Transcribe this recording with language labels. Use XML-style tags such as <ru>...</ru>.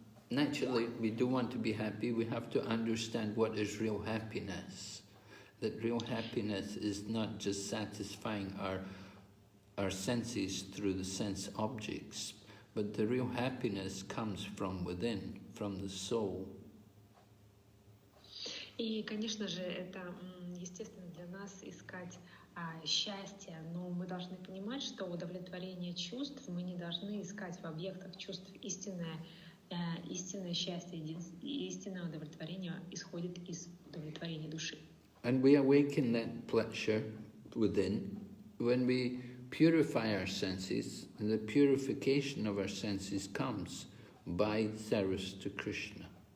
<en>Naturally, we do want to be happy. We have to understand what is real happiness. That real happiness is not just satisfying our senses through the sense objects, but the real happiness comes from within, from the soul.</en> <ru>И, конечно же, это естественно для нас искать счастье, но мы должны понимать, что удовлетворение чувств мы не должны искать в объектах чувств. Истинное счастье, истинное удовлетворение исходит из удовлетворения души.</ru> <en>And we awaken that pleasure within when we purify our senses, and the purification of our senses comes by service to Krishna.</en>